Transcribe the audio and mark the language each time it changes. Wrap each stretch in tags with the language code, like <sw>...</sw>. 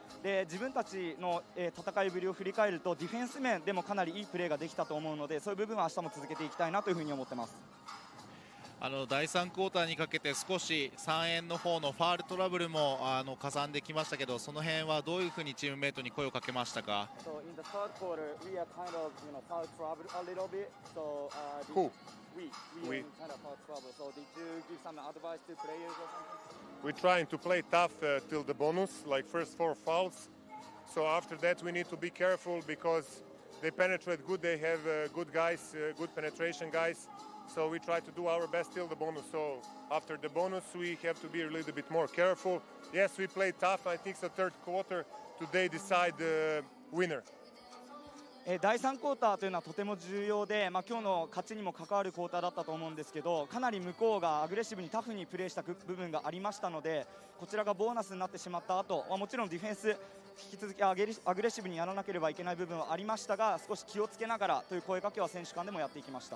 <ja>で自分たちの、戦いぶりを振り返るとディフェンス面でもかなりいいプレーができたと思うので、そういう部分は明日も続けていきたいなというふうに思ってます。第3クォーターにかけて少し3円の方のファールトラブルもかさんできましたけど、その辺はどういうふうにチームメイトに声をかけましたか？</ja> <en>So in the third quarter, we are kind of foul trouble a little bit. So Who? we are in kind of foul trouble. So did you give some advice to players or something? We're trying to play tough till the bonus, like first 4 fouls. So after that, we need to be careful because they penetrate good. They have good guys, good penetration guys. So we try to do our best till the bonus. So after the bonus, we have to be a little bit more careful. Yes, we play tough. I think the third quarter today decide the winner.</en> <ja>第3クォーターというのはとても重要で、今日の勝ちにも関わるクォーターだったと思うんですけど、かなり向こうがアグレッシブにタフにプレーした部分がありましたので、こちらがボーナスになってしまった後、もちろんディフェンス引き続きアグレッシブにやらなければいけない部分はありましたが、少し気をつけながらという声かけは選手間でもやっていきました。</ja>